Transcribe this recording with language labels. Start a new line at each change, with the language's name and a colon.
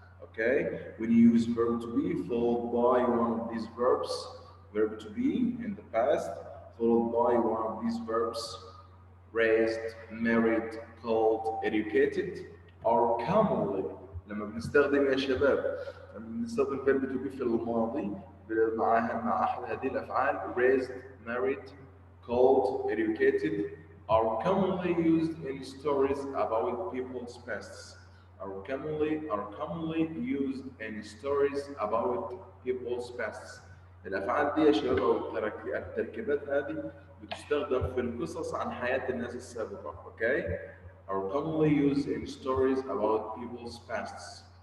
English: Okay, when you use verb to be followed by one of these verbs, verb to be in the past, followed by one of these verbs, raised, married, called, educated, are commonly
Arabic: لما بنستخدم يا شباب لما بنستخدم
English: verb to be
Arabic: في الماضي مع أحد هذه الأفعال
English: raised, married, called, educated are commonly used in stories about people's pasts. Are commonly used in stories about people's pasts.
Arabic: الأفعال دي يا شباب أو التركيبات هذه بتستخدم في القصص عن حياة الناس السابقة.
English: Okay? Are commonly used in stories about people's pasts.